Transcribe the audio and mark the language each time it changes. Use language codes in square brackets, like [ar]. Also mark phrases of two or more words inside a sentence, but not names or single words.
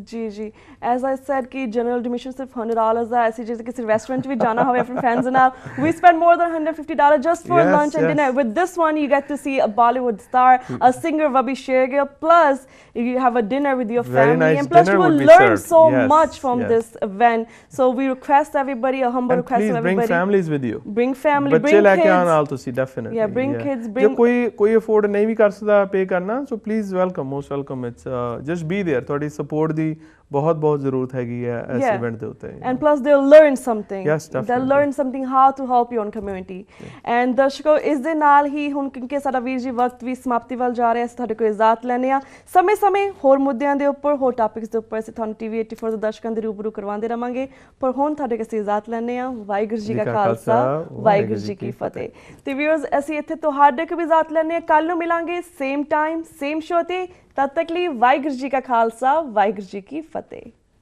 [en] ਜੀ as I said ਕਿ general admission [pa] ਸਿਰਫ $100 ਦਾ ਐਸੀ ਜਿਵੇਂ ਕਿਸੇ ਰੈਸਟੋਰੈਂਟ ਵੀ ਜਾਣਾ ਹੋਵੇ ਆਪਣੇ ਫਰੈਂਡਸ ਨਾਲ [en] we spend more than $150 just for lunch and dinner with this one you get to see a Bollywood star a singer Vabi Shergill plus you have a dinner with your family and plus you will learn so much from this event so we request everybody a humble request of everybody bring families with you bring family bring [pa] ਬੱਚੇ ਲੈ ਕੇ ਆਉਣ ਨਾਲ ਤੁਸੀਂ definitely [en] yeah bring kids bring [pa] ਕੋਈ ਅਫੋਰਡ ਨਹੀਂ ਵੀ ਕਰ ਸਕਦਾ ਪੇ ਕਰਨਾ [en] so please welcome most welcome it's just be there [pa] ਤੁਹਾਡੀ ਸਪੋਰਟ ਦੀ ਬਹੁਤ ਜ਼ਰੂਰਤ ਹੈਗੀ ਹੈ ਇਸ ਇਵੈਂਟ ਦੇ ਉੱਤੇ [en] and plus they'll learn something they'll learn something how to help your own community and [pa] ਦਰਸ਼ਕੋ ਇਸ ਦੇ ਨਾਲ ਹੀ ਹੁਣ ਕਿਉਂਕਿ ਸਾਡਾ ਵੀਰ ਜੀ ਵਕਤ ਵੀ ਸਮਾਪਤੀ ਵੱਲ ਜਾ ਰਿਹਾ ਅਸੀਂ ਤੁਹਾਡੇ ਕੋਲ ਇਜਾਜ਼ਤ ਲੈਣੇ ਆ ਸਮੇਂ ਹੋਰ ਮੁੱਦਿਆਂ ਦੇ ਉੱਪਰ ਹੋਰ ਟਾਪਿਕਸ ਦੇ ਉੱਪਰ ਅਸੀਂ ਤੁਹਾਨੂੰ TV84 ਦੇ ਦਰਸ਼ਕਾਂ ਦੇ ਰੂਬਰੂ ਕਰਵਾਉਂਦੇ ਰਵਾਂਗੇ ਪਰ ਹੁਣ ਤੁਹਾਡੇ ਕੋਲ ਅਸੀਂ ਇਜਾਜ਼ਤ ਲੈਣੇ ਆ ਵਾਹਿਗੁਰੂ ਜੀ ਕਾ ਖਾਲਸਾ ਵਾਹਿਗੁਰੂ ਜੀ ਕੀ ਫਤਿਹ ਤੇ ਵੀਅਰਸ ਅਸੀਂ ਇੱਥੇ ਤੁਹਾਡੇ ਕੋਲ ਵੀ ਇਜਾਜ਼ਤ ਲੈਣੇ ਆ ਕੱਲ ਨੂੰ ਮਿਲਾਂਗੇ [en] same time same show [pa] ਤੇ ਤਦ ਤੱਕ ਲਈ ਵਾਹਿਗੁਰੂ ਜੀ ਕਾ ਖਾਲਸਾ ਵਾਹਿਗੁਰੂ ਜੀ ਕੀ ਫਤਿਹ